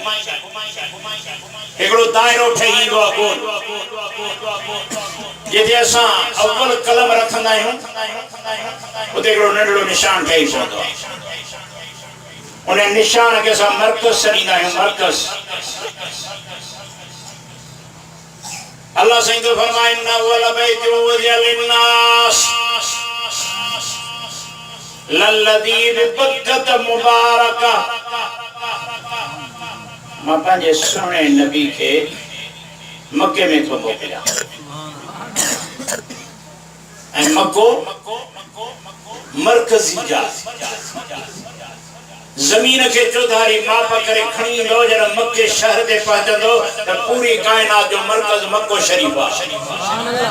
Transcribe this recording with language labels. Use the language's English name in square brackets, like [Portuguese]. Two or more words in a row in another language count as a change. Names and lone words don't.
[Sindhi] हिकिड़ो दाइरो ठही ईंदो आहे गोल, जिथे असां अव्वल कलम रखंदा आहियूं उते हिकिड़ो नंढड़ो निशान ठही पवंदो आहे। उन निशान खे असां मरकज़ छॾींदा आहियूं, मरकज़। अल्लाह साईं तो फरमाए न [Arabic] والبيت وضع للناس للذي ببكة مباركا. [Sindhi] मां पंहिंजे सुहिणे नबी खे मके में थो मोकिलियां ऐं मको मरकज़ी जाइ। ज़मीन के चौधारी माप करे खणी ईंदो, जॾहिं मके शहर ते पहुचंदो त पूरी कायनात जो मरकज़ मको शरीफ आहे।